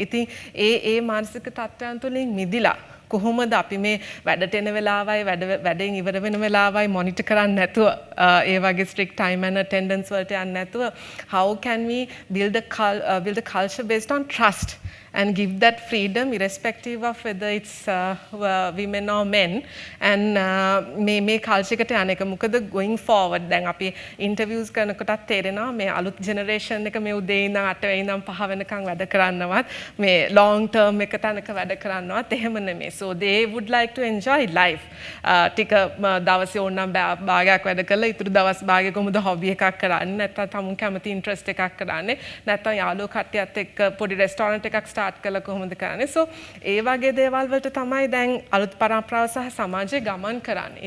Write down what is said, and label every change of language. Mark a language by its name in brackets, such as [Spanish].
[Sinhala] ඉතින් ඒ මානසික තත්ත්වයන් තුලින් මිදිලා කොහොමද අපි මේ වැඩට එන වෙලාවයි වැඩෙන් ඉවර වෙන වෙලාවයි මොනිටර් කරන්නේ නැතුව ඒ වගේ [English] strict time and attendance [Sinhala] වලට යන්නේ නැතුව [English] how can we build a culture based on trust and give that freedom irrespective of whether it's [Sinhala] women or men and මේ culture එකට යන එක මොකද going forward දැන් අපි interviews කරනකොටත් තේරෙනවා මේ අලුත් generation එක මේ උදේ ඉඳන් 8 වෙනි ඉඳන් 5 වෙනකන් වැඩ කරන්නවත් මේ long term එක තැනක වැඩ කරන්නවත් එහෙම නෙමෙයි. [English] So they would like to enjoy life. [Sinhala] ටික දවසේ ඕනනම් භාගයක් වැඩ කරලා ඊටු දවස් භාගයක කොහොමද hobby එකක් කරන්නේ නැත්නම් තමුන් කැමති interest එකක් කරන්නේ නැත්නම් යාළුවෝ කට්ටියත් එක්ක පොඩි restaurant එකක් start කළා කොහොමද කරන්නේ. So ඒ වගේ දේවල් වලට තමයි දැන් අලුත් පරම්පරාව සහ සමාජයේ ගමන් කරන්නේ.